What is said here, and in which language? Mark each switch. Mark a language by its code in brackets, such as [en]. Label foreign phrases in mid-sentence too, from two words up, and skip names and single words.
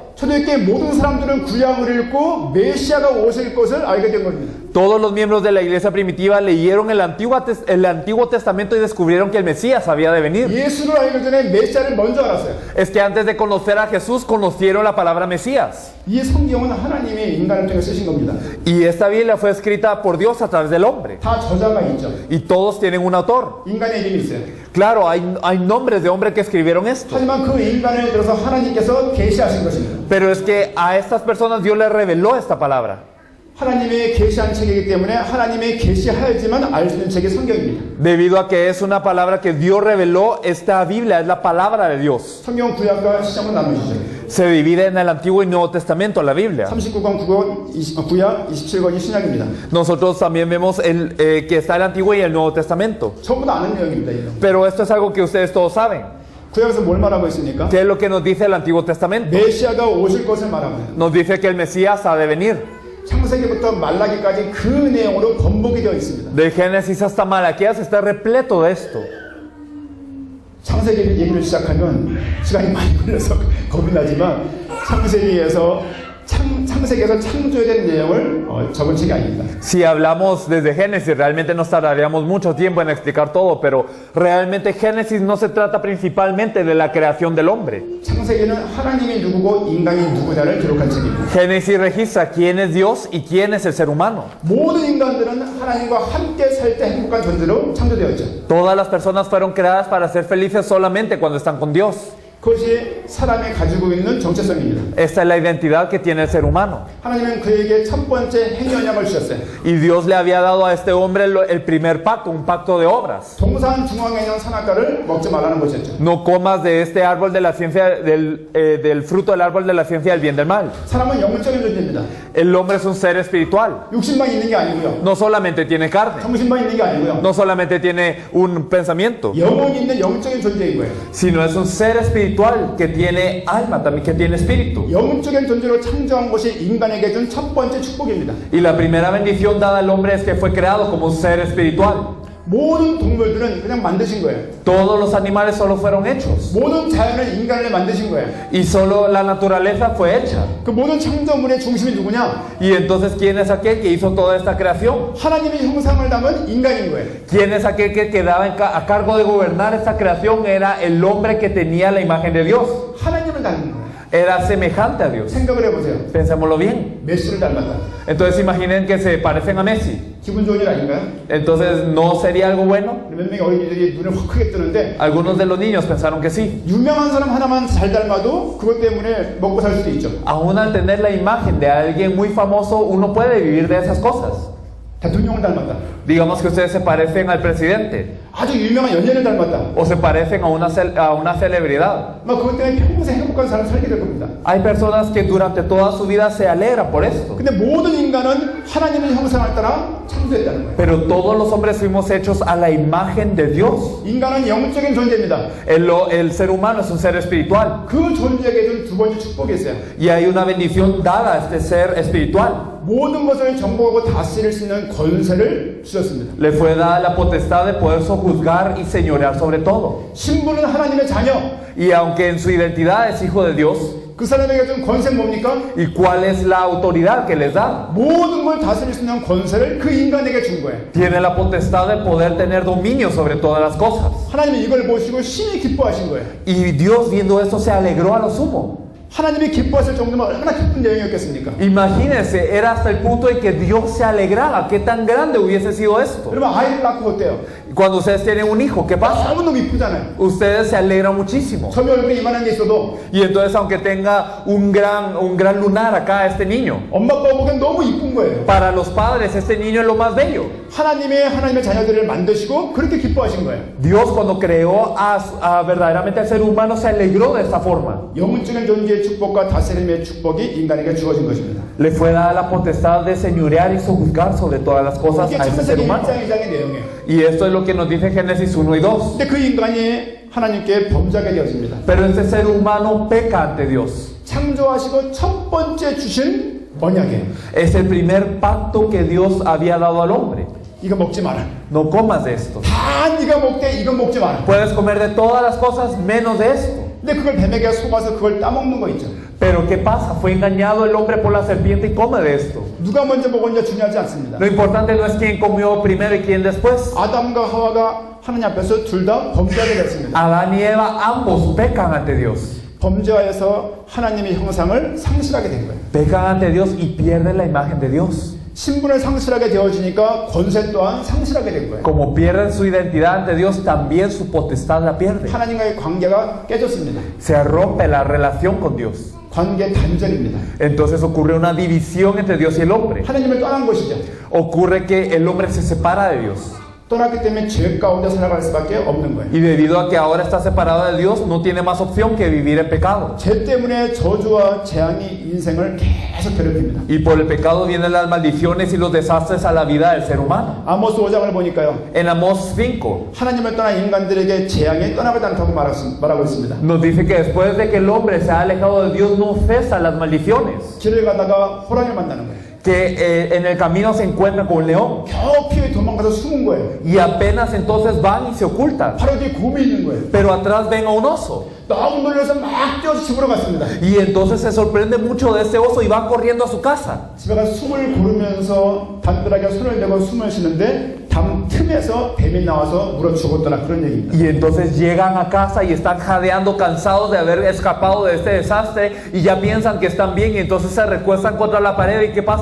[ko] 초대교회 모든 사람들은 구약을 읽고 메시아가 오실 것을 알게 된 겁니다. [es] Todos los miembros de la iglesia primitiva leyeron el Antiguo Testamento y descubrieron que el Mesías había de venir. [ko] 예수를 알기 전에 메시아를 먼저 알았어요. [es] Es que antes de conocer a Jesús, conocieron la palabra Mesías. [ko] 이 성경은 하나님이 인간을 통해 쓰신 겁니다. [es] Y esta Biblia fue escrita por Dios a través del hombre. [ko] 다 저자가 있죠. [es] Y todos tienen un autor. [ko] 인간의 이름이 있어요. [es] Claro, hay nombres de hombres que escribieron esto. [ko] 하지만 그 인간을 들어서 하나님께서 계시하신 것입니다. [es] Pero es que a estas personas Dios les reveló esta palabra. [ko] 하나님의 계시한 책이기 때문에 하나님의 계시하였지만 알 수 있는 책이 성경입니다. [es] Debido a que es una palabra que Dios reveló, esta Biblia es la palabra de Dios. [ko] 성경 구약과 시작으로 나누시죠. [es] Se divide en el Antiguo y Nuevo Testamento, la Biblia. [ko] 39권 구약, 27권이 신약입니다. [es] Nosotros también vemos que está el Antiguo y el Nuevo Testamento. [ko] 전부 다 아는 내용입니다. 이거. [es] Pero esto es algo que ustedes todos saben. [ko] 구약에서 뭘 말하고 있습니까? [es] ¿Qué es lo que nos dice el Antiguo Testamento? [ko] 메시아가 오실 것을 말합니다. [es] Nos dice que el Mesías ha de venir. [ko] 창세기부터 말라기까지 그 내용으로 번복이 되어 있습니다. [es] De Génesis hasta Malaquías está repleto de esto. [ko] 창세기 얘기를 시작하면 시간이 많이 걸려서 겁이 나지만 창세기에서 창조에 대한 내용을 적은 책이 아닙니다. [es] Si hablamos desde Génesis, realmente nos tardaríamos mucho tiempo en explicar todo, pero realmente Génesis no se trata principalmente de la creación del hombre. [ko] 창세기는 하나님이 누구고 인간이 누구냐를 기록한 책입니다. [es] Génesis registra quién es Dios y quién es el ser humano. [ko] 모든 인간들은 하나님과 함께 살 때 행복한 존재로 창조되었죠. [es] Todas las personas fueron creadas para ser felices solamente cuando están con Dios. [ko] 그것이 사람이 가지고 있는 정체성입니다. [es] Esta es la identidad que tiene el ser humano. [ko] 하나님은 그에게 첫 번째 행위 언약을 주셨어요. [es] Y Dios le había dado a este hombre el primer pacto, un pacto de obras. [ko] 동산 중앙에 있는 선악과를 먹지 말라는 것이었죠. [es] No comas de este árbol de la ciencia, del fruto del árbol de la ciencia del bien y del mal. [ko] 사람은 영적인 존재입니다. [es] El hombre es un ser espiritual. [ko] 육신만 있는 게 아니고요. [es] No solamente tiene carne, [ko] 정신만 있는 게 아니고요. [es] no solamente tiene un pensamiento, [ko] 영혼이 있는 영적인 존재인 거예요. [es] sino es un ser espiritual que tiene alma, también que tiene espíritu. [ko] 영적인 존재로 창조한 것이 인간에게 준 첫 번째 축복입니다. [es] Y la primera bendición dada al hombre es que fue creado como un ser espiritual. [ko] 모든 동물들은 그냥 만드신 거예요. [es] Todos los animales solo fueron hechos. [ko] 모든 자연은 인간을 만드신 거예요. [es] Y solo la naturaleza fue hecha. [ko] 그 모든 창조물의 중심이 누구냐? [es] Y entonces, ¿quién es aquel que hizo toda esta creación? [ko] 하나님의 형상을 담은 인간인 거예요. [es] ¿Quién es aquel que quedaba a cargo de gobernar esta creación? Era el hombre que tenía la imagen de Dios. [ko] 하나님을 닮은 거예요. [es] Era semejante a Dios. [ko] 생각을 해보세요. [es] Pensémoslo bien. [ko] 메시를 닮았다. [es] Entonces imaginen que se parecen a Messi. [ko] 기분 좋은 일 아닌가요? [es] Entonces, ¿no sería algo bueno? [ko] 몇 명의 어린이들이 눈을 확 크게 뜨는데 [es] Algunos de los niños pensaron que sí. [ko] 유명한 사람 하나만 잘 닮아도 그것 때문에 먹고 살 수도 있죠. [es] Aún al tener la imagen de alguien muy famoso, uno puede vivir de esas cosas. [ko] 대통령을 닮았다. [es] Digamos que ustedes se parecen al presidente [ko] 아주 유명한 연예인을 닮았다. [es] o se parecen a una celebridad. [ko] 막 그것 때문에 평생 행복한 삶을 살게 될 겁니다. [es] Hay personas que durante toda su vida se alegran por esto. [ko] 근데 모든 인간은 하나님의 형상을 따라 창조했다는 거예요. [es] Pero todos los hombres fuimos hechos a la imagen de Dios. [ko] 인간은 영적인 존재입니다. [es] El ser humano es un ser espiritual. [ko] 그 존재에게 준 두 번째 축복이 있어요. [es] Y hay una bendición dada a este ser espiritual. [ko] 모든 것을 정복하고 다스릴 수 있는 권세를 주셨습니다. [es] Le fue dada la potestad de poder sojuzgar y señorear sobre todo. [ko] 신부는 하나님의 자녀. [es] Y aunque en su identidad es hijo de Dios, [ko] 그 사람에게 준 권세는 뭡니까? [es] ¿y cuál es la autoridad que les da? [ko] 모든 걸 다스릴 수 있는 권세를 그 인간에게 준 거예요. [es] Tiene la potestad de poder tener dominio sobre todas las cosas. [ko] 하나님이 이걸 보시고 심히 기뻐하신 거예요. [es] Y Dios, viendo esto, se alegró a lo sumo. [ko] 하나님이 기뻐하실 정도면 얼마나 기쁜 내용이었겠습니까? [es] Imagínense, era hasta el punto en que Dios se alegraba. ¿Qué tan grande hubiese sido esto? [ko] 여러분 아이를 낳고 어때요? [es] Cuando ustedes tienen un hijo, ¿qué pasa? [ko] 너무너무 이쁘잖아요. [es] Ustedes se alegran muchísimo. [ko] 처음에 얼굴에 이만한 게 있어도 [es] Y entonces, aunque tenga un gran lunar acá, este niño, [ko] 엄마 아빠가 보기엔 너무 이쁜 거예요. [es] para los padres, este niño es lo más bello. [ko] 하나님의 자녀들을 만드시고 그렇게 기뻐하신 거예요. [es] Dios, cuando creó verdaderamente al ser humano, se alegró de esta forma. [ko] 영적인 존재의 축복과 다스림의 축복이 인간에게 주어진 것입니다. [es] Le fue dada la potestad de señorear y sojuzgar sobre todas las cosas [ko] 이게 [es] a ese ser [ko] 창세기 [es] humano. [ko] 1장 2장의 내용이에요. [es] Y esto es lo que nos dice Génesis 1 y 2. [ko] 근데 그 인간이 하나님께 범죄하게 되었습니다. [es] Pero este ser humano peca ante Dios. [ko] 창조하시고 첫 번째 주신 언약이에요. [es] Es el primer pacto que Dios había dado al hombre. [ko] 이거 먹지 마라. [es] No comas de esto. [ko] 다 네가 먹되 이거 먹지 마라. [es] Puedes comer de todas las cosas menos de esto. [ko] 근데 그걸 뱀에게 속아서 그걸 따먹는 거 있죠. [es] Pero ¿qué pasa? Fue engañado el hombre por la serpiente y come de esto. [ko] 누가 먼저 먹었냐 중요하지 않습니다. [es] Lo importante no es quién comió primero y quién después. [ko] 아담과 하와가 하나님 앞에서 둘 다 범죄하게 됐습니다. [es] Adán y Eva ambos pecan ante Dios. [ko] 범죄하여서 하나님의 형상을 상실하게 된 거예요. [es] Pecan ante Dios y pierden la imagen de Dios. [ko] 신분을 상실하게 되어지니까 권세 또한 상실하게 된 거예요. [es] Como pierden su identidad ante Dios, también su potestad la pierden. [ko] 하나님과의 관계가 깨졌습니다. [es] Se rompe la relación con Dios. [ko] 관계 단절입니다. [es] Entonces ocurre una división entre Dios y el hombre. [ko] 하나님을 떠난 것이죠. [es] Ocurre que el hombre se separa de Dios. [ko] 떠났기 때문에 죄 가운데 살아갈 수밖에 없는 거예요. [es] Y debido a que ahora está separado de Dios, no tiene más opción que vivir en pecado. [ko] 죄 때문에 저주와 재앙이 인생을 계속 괴롭힙니다. [es] Y por el pecado vienen las maldiciones y los desastres a la vida del ser humano. [ko] 아모스 5장을 보니까요. [es] En Amós 5 [ko] 하나님을 떠난 인간들에게 재앙이 떠나가지 않다고 말하고 있습니다. [es] nos dice que después de que el hombre se ha alejado de Dios, no cesan las maldiciones. [ko] 길을 가다가 호랑이를 만나는 거예요. [es] Que en el camino se encuentran con un león. [ko] 겨우 피해 도망가서 숨은 거예요. [es] Y apenas entonces van y se ocultan. [ko] 바로 뒤에 곰이 있는 거예요. [es] Pero atrás ven a un oso. [ko] 너무 놀라서 막 뛰어서 집으로 갔습니다. [es] Y entonces se sorprende mucho de ese oso y van corriendo a su casa. [ko] 집에 가서 숨을 고르면서 담벼락에 손을 대고 숨을 쉬는데 담 틈에서 뱀이 나와서 물어 죽었더라 그런 얘기입니다. [es] Y entonces llegan a casa y están jadeando cansados de haber escapado de este desastre y ya piensan que están bien y entonces se recuestan contra la pared y ¿qué pasa?